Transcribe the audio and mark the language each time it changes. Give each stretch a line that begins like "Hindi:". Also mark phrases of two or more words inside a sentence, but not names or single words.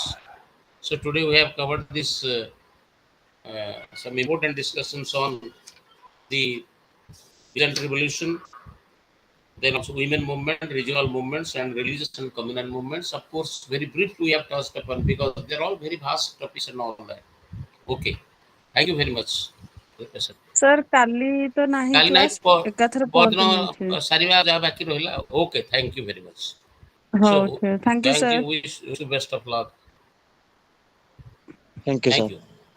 English: So today we have covered this some important discussions on the Iran revolution, then also women movement, regional movements, and religious and communal movements. Of course, very briefly we have touched upon because they're all very vast topics and all that. Okay, thank you very much. Sir,
Odia: କାଲି ତ ନାହିଁ କାଲି ନାହିଁ କ୍ଲାସ୍, ଏକାଥରେ ପରଦିନ ପରଦିନ ଅଛି। ସାରିବା ଯାହା ବାକି ରହିଲା।
English: Okay, thank you very much. हो So, थँक्यू thank सर. you. Wish you best of luck. Thank you, Thank sir. you.